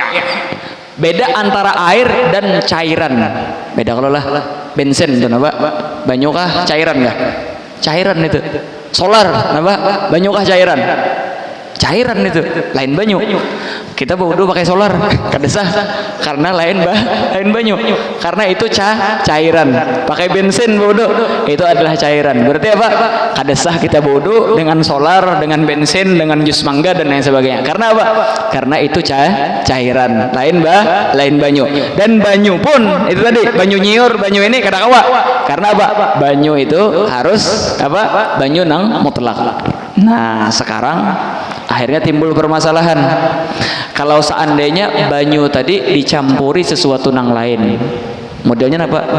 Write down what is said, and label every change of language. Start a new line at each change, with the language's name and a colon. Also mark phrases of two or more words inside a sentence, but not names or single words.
Indonesian: Beda antara air dan cairan.
Banjar: Beda kalau lah bensin itu napa? Banyu kah cairan kah? Cairan itu. Solar napa? Banyu kah cairan? Cairan itu, lain banyu. Kita berwudu pakai solar, kada sah karena lain banyu.
Indonesian: Karena itu cairan. Pakai bensin berwudu, itu adalah cairan. Berarti apa?
Banjar: Kada sah kita berwudu dengan solar, dengan bensin, dengan jus mangga dan lain sebagainya.
Indonesian: Karena apa? Karena itu cairan.
Banjar: Lain banyu. Dan banyu pun itu tadi, banyu nyiur, banyu ini kada kawa.
Indonesian: Karena apa? Banyu itu harus apa?
Banjar: Banyu nang mutlak.
Indonesian: Nah, sekarang akhirnya timbul permasalahan. Kalau seandainya banyu tadi dicampuri sesuatu nang lain, modelnya apa?